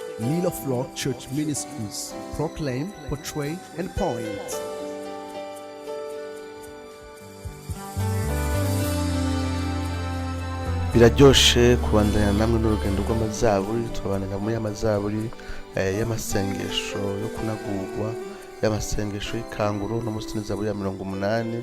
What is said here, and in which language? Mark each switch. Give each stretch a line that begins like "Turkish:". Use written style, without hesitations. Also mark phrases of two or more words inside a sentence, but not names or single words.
English: Lil of Lord Church Ministries. Proclaim, portray, and point.
Rundi: Biraryoshe kubandanya namwe n'urugendo rw'amazaburi. Tubandanya muri amazaburi y'amasengesho yo kunagurwa, y'amasengesho y'ikanguro no musi Zaburi ya 80.